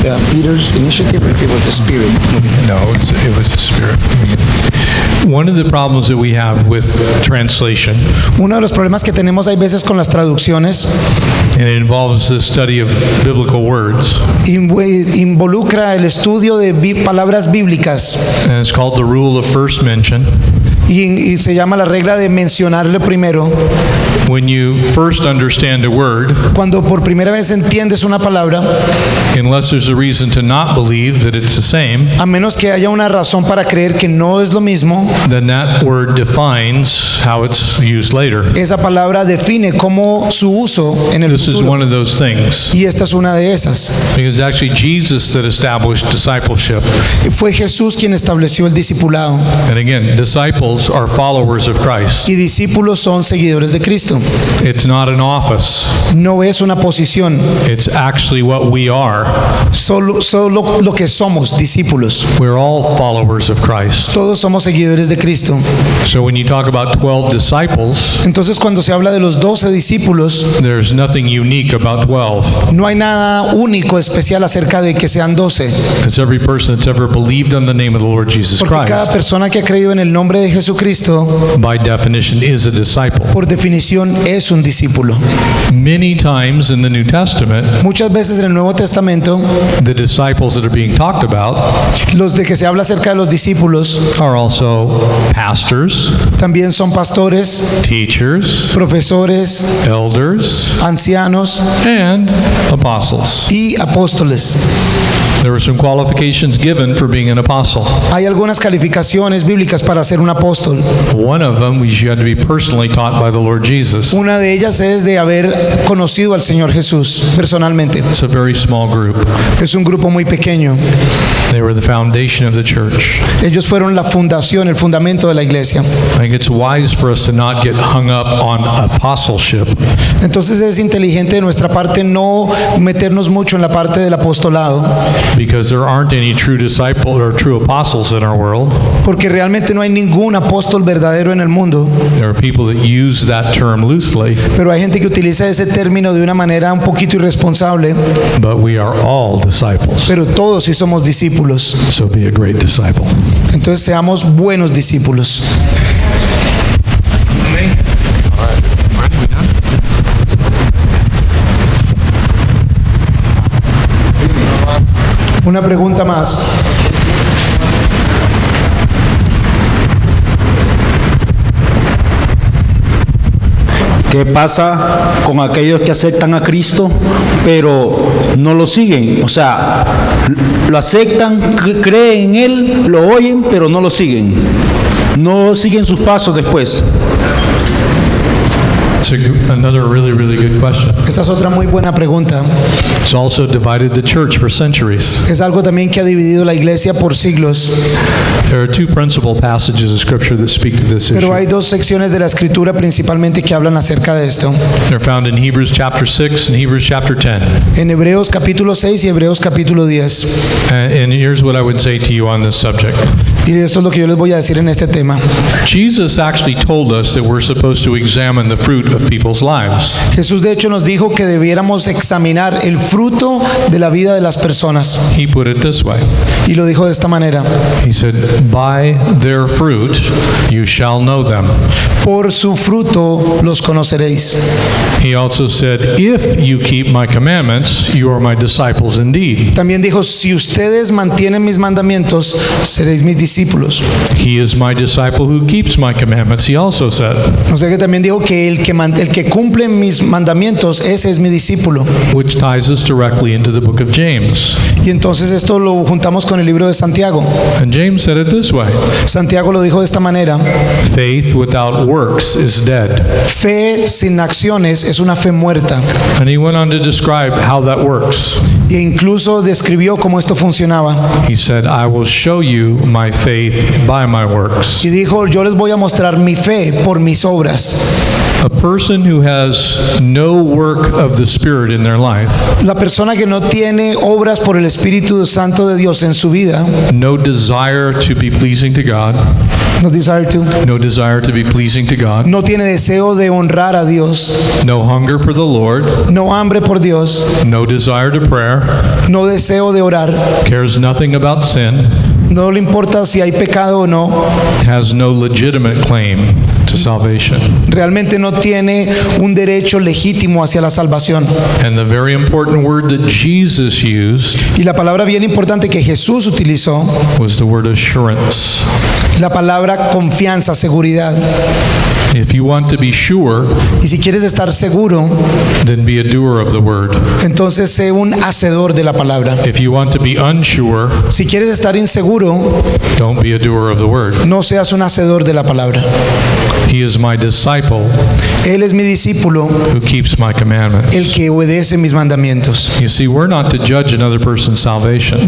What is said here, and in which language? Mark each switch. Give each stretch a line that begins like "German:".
English: Peter's initiative or if it was the Spirit? No, it was the Spirit. One of the problems that we have with translation,
Spanish: Uno de los problemas que tenemos hay veces con las traducciones
English: and it involves the study of biblical words,
Spanish: involucra el estudio de palabras bíblicas
English: and it's called the rule of first mention.
Spanish: y se llama la regla de mencionarle primero.
English: When you first understand a word,
Spanish: Cuando por primera vez entiendes una palabra,
English: unless there's a reason to not believe that it's the same,
Spanish: a menos que haya una razón para creer que no es lo mismo,
English: then that word defines how it's used later.
Spanish: esa palabra define cómo su uso en el
English: This is
Spanish: futuro.
English: one of those things,
Spanish: Y esta es una de esas.
English: because it's actually Jesus that established discipleship.
Spanish: Fue Jesús quien estableció el discipulado.
English: And again, disciples are followers of Christ.
Spanish: Y discípulos son seguidores de Cristo.
English: It's not an office.
Spanish: No es una posición,
English: It's actually what we are.
Spanish: solo lo que somos, discípulos.
English: We're all followers of Christ.
Spanish: Todos somos seguidores de Cristo.
English: So when you talk about 12 disciples,
Spanish: Entonces cuando se habla de los 12 discípulos,
English: there's nothing unique about 12.
Spanish: no hay nada único, especial acerca de que sean 12.
English: It's every person that's ever believed on the name of the Lord Jesus
Spanish: Porque cada
English: Christ,
Spanish: persona que ha creído en el nombre de Jesucristo,
English: by definition, is a disciple.
Spanish: por definición, es un discípulo.
English: Many times in the New Testament,
Spanish: Muchas veces en el Nuevo Testamento,
English: the disciples that are being talked about
Spanish: los de que se habla acerca de los discípulos
English: are also pastors,
Spanish: también son pastores,
English: teachers,
Spanish: profesores,
English: elders,
Spanish: ancianos
English: and apostles.
Spanish: y apóstoles.
English: There were some qualifications given for being an apostle.
Spanish: Hay algunas calificaciones bíblicas para ser un apóstol.
English: One of them was you had to be personally taught by the Lord Jesus.
Spanish: Una de ellas es de haber conocido al Señor Jesús personalmente.
English: It's a very small group.
Spanish: Es un grupo muy pequeño.
English: They were the foundation of the church.
Spanish: Ellos fueron la fundación, el fundamento de la iglesia.
English: I think it's wise for us to not get hung up on apostleship,
Spanish: Entonces es inteligente de nuestra parte no meternos mucho en la parte del apostolado,
English: because there aren't any true disciples or true apostles in our world.
Spanish: porque realmente no hay ningún apóstol verdadero en el mundo.
English: There are people that use that term loosely,
Spanish: Pero hay gente que utiliza ese término de una manera un poquito irresponsable,
English: but we are all disciples.
Spanish: pero todos sí somos discípulos.
English: So be a great disciple.
Spanish: Entonces seamos buenos discípulos. Una pregunta más. ¿Qué pasa con aquellos que aceptan a Cristo, pero no lo siguen? O sea, lo aceptan, creen en Él, lo oyen, pero no lo siguen. No siguen sus pasos después.
English: It's another really, really good question.
Spanish: Esta es otra muy buena pregunta.
English: It's also divided the church for centuries.
Spanish: Es algo también que ha dividido la iglesia por siglos.
English: There are two principal passages of Scripture that speak to this
Spanish: Pero hay
English: issue.
Spanish: dos secciones de la Escritura principalmente que hablan acerca de esto.
English: They're found in Hebrews chapter 6 and Hebrews chapter 10.
Spanish: En Hebreos capítulo 6 y Hebreos capítulo 10.
English: And here's what I would say to you on this subject.
Spanish: Y esto es lo que yo les voy a decir en este tema.
English: Jesus actually told us that we're supposed to examine the fruit of people's lives.
Spanish: Jesús de hecho nos dijo que debiéramos examinar el fruto de la vida de las personas.
English: He put it this way.
Spanish: Y lo dijo de esta manera.
English: He said, "By their fruit you shall know them."
Spanish: Por su fruto los conoceréis.
English: He also said, "If you keep my commandments, you are my disciples indeed."
Spanish: También dijo, si ustedes mantienen mis mandamientos, seréis mis discípulos. discípulos.
English: He is my disciple who keeps my commandments, he also said,
Spanish: O sea que también dijo que el que cumple mis mandamientos, ese es mi discípulo.
English: which ties us directly into the book of James.
Spanish: Y entonces esto lo juntamos con el libro de Santiago.
English: And James said it this way,
Spanish: Santiago lo dijo de esta manera:
English: faith without works is dead.
Spanish: fe sin acciones es una fe muerta.
English: And he went on to describe how that works.
Spanish: E incluso describió cómo esto funcionaba.
English: He said, I will show you my faith by my works.
Spanish: Y dijo, yo les voy a mostrar mi fe por mis obras.
English: A person who has no work of the Spirit in their life,
Spanish: La persona que no tiene obras por el Espíritu Santo de Dios en su vida,
English: no desire to be pleasing to God, no desire to, no desire to be pleasing to God,
Spanish: no tiene deseo de honrar a Dios,
English: no hunger for the Lord,
Spanish: no hambre por Dios,
English: no desire to prayer,
Spanish: no deseo de orar,
English: cares nothing about sin,
Spanish: no le importa si hay pecado o no,
English: has no legitimate claim to salvation.
Spanish: realmente no tiene un derecho legítimo hacia la salvación.
English: And the very important word that Jesus used
Spanish: Y la palabra bien importante que Jesús utilizó,
English: was the word assurance.
Spanish: la palabra confianza, seguridad.
English: If you want to be sure,
Spanish: Y si quieres estar seguro,
English: then be a doer of the word.
Spanish: entonces sé un hacedor de la palabra.
English: If you want to be unsure,
Spanish: Si quieres estar inseguro,
English: don't be a doer of the word.
Spanish: no seas un hacedor de la palabra.
English: He is my disciple
Spanish: Él es mi discípulo,
English: who keeps my
Spanish: el
English: commandments.
Spanish: que obedece mis mandamientos.
English: You see, we're not to judge another person's salvation.